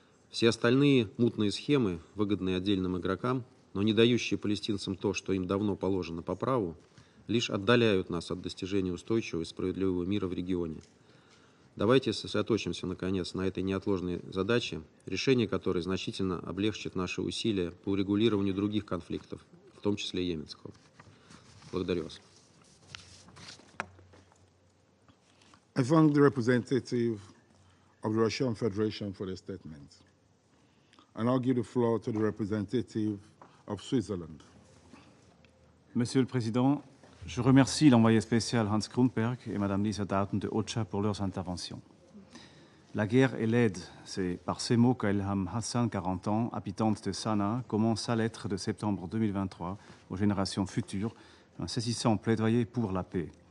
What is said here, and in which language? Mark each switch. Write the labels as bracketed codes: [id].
[ru] Все остальные мутные схемы, выгодные отдельным игрокам, но не дающие палестинцам то, что им давно положено по праву, лишь отдаляют нас от достижения устойчивого и справедливого мира в регионе. Давайте сосредоточимся, наконец, на этой неотложной задаче, решение которой значительно облегчит наши усилия по урегулированию других конфликтов, в том числе йеменского. Благодарю вас. [en] I thank the representative of the Russian Federation for their statement. And I'll give the floor to the representative of Switzerland. [fr] Monsieur le Président, je remercie l'envoyé spécial Hans Grunberg et Mme Lisa Doughton de OCHA pour leurs interventions. La guerre est laide, c'est par ces mots qu'Elham Hassan, 40 ans, habitante de Sanaa, commence sa lettre de septembre 2023 aux générations futures, un saisissant plaidoyer pour la paix.